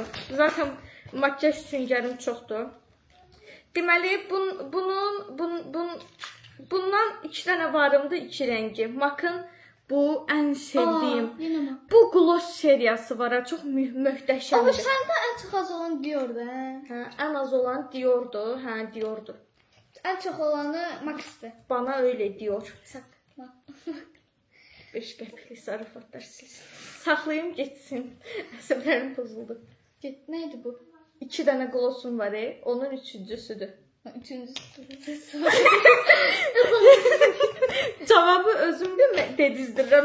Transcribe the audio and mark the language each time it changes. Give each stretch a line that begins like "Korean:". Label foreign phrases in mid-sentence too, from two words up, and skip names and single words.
Azerbaijani: Zaten makyaj süngərim çoxdur. Deməli, bundan 2 dənə varımdı, 2 rəngi. MAC-ın bu ən sevdiyim. Yenə mi? Bu gloss seriyası var, çox möhtəşəmdir. O səndə ən çox az olan Dior-dur, hə? Hə, ən az olan Dior-dur. Hə, Dior-dur. Ən çox olanı Max-dır.
Turkish: Bana öyle diyor.
Azerbaijani: Sakla. 5 qəpiklik zarafatlar siz. Saxlayım getsin. Əsəblərim pozuldu. Get, neydi bu? 2 dənə glossum var, onun üçüncüsüdür. Üçüncüsü. Cavabı özüm dedizdirirəm.